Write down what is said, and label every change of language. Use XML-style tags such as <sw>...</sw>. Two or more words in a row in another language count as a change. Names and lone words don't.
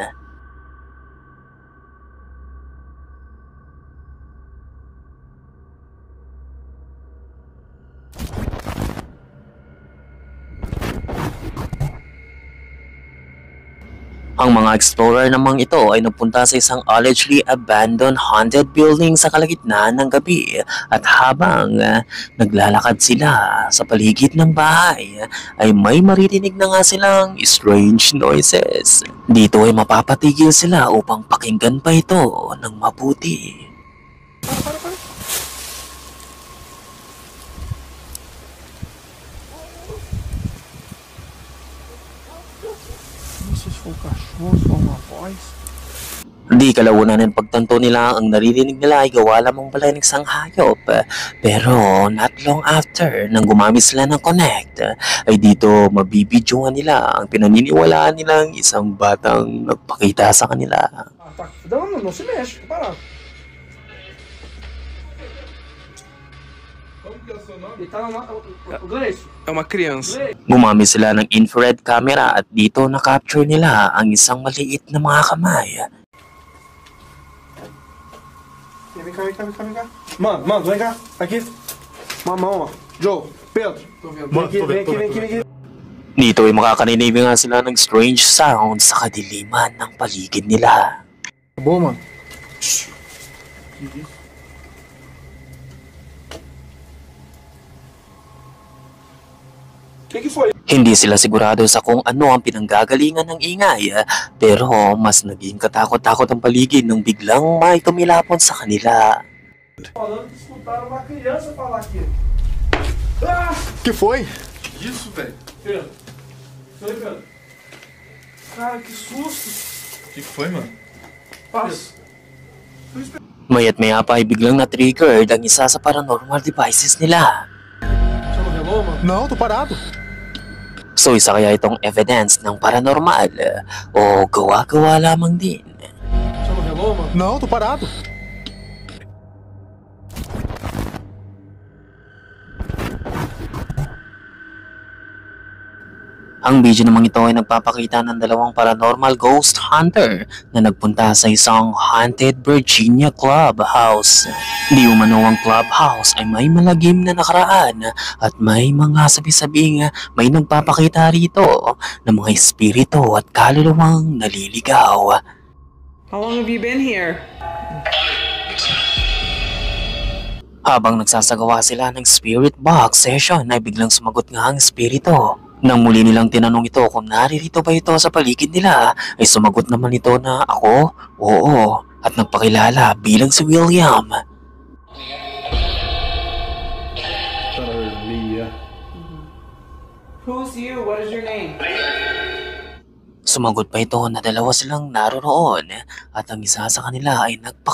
<tl>Ang mga explorer namang ito ay nagpunta sa isang</tl> <en>allegedly abandoned haunted building</en> <tl>sa kalagitnaan ng gabi at habang naglalakad sila sa paligid ng bahay ay may maririnig na nga silang</tl> <en>strange noises.</en> <tl>Dito ay mapapatigil sila upang pakinggan pa ito ng mabuti. Di kalaunan ng pagtanto nila ang naririnig nila ay gawa lamang pala ng isang hayop. Pero</tl> <en>not long after</en> <tl>nang gumamit sila ng Connect ay dito mabibidyohan nila ang pinaniniwalaan nilang isang batang nagpakita sa kanila.</tl> <pt>Não se mexe, parado. É uma criança.</pt> <tl>Gumamit sila ng</tl> <en>infrared camera</en> <tl>at dito na-capture nila ang isang maliit na mga kamay.</tl> <pt>Vem cá. Mano, vem cá. Aqui. Mamão, ó. Joe, Pedro. Vem aqui.</pt> <tl>Dito ay makakarinig nga sila ng</tl> <en>strange sound</en> <tl>sa kadiliman ng paligid nila.</tl> <pt>Boa, mano. Que foi?</pt> <tl>Hindi sila sigurado sa kung ano ang pinanggagalingan ng ingay, pero mas naging katakot-takot ang paligid nung biglang may tumilapon sa kanila.</tl> <pt>Falando que escutaram uma criança falar aqui. Que foi? Isso, velho. Pedro. Pedro. Cara, que susto. Que foi, mano? Passa.</pt> <tl>Mayat maya pa ay biglang na-triggered ang isa sa</tl> <en>paranormal devices</en> <tl>nila.</tl> <pt>Você não relou, mano? Não, tô parado.</pt> <tl>So isa kaya itong evidence ng paranormal o gawa-gawa lamang din?</tl> <pt>Você não relou, mano? Não, tô parado.</pt> <tl>Ang video namang ito ay nagpapakita ng dalawang</tl> <en>paranormal ghost hunter</en> <tl>na nagpunta sa isang</tl> <en>haunted Virginia clubhouse.</en> <tl>Di umano ang clubhouse ay may malagim na nakaraan at may mga sabi-sabing may nagpapakita rito ng mga espiritu at kaluluwang naliligaw.</tl> <en>How long have you been here?</en> <tl>Habang nagsasagawa sila ng</tl> <en>spirit box session</en> <tl>ay biglang sumagot nga ang espiritu. Nang muli nilang tinanong ito kung naririto ba ito sa paligid nila, ay sumagot naman ito na ako, oo, at nagpakilala bilang si William.</tl> <en>Who's you? What is your name?</en> <tl>Sumagot pa ito na dalawa silang naroon at ang isa sa kanila ay</tl>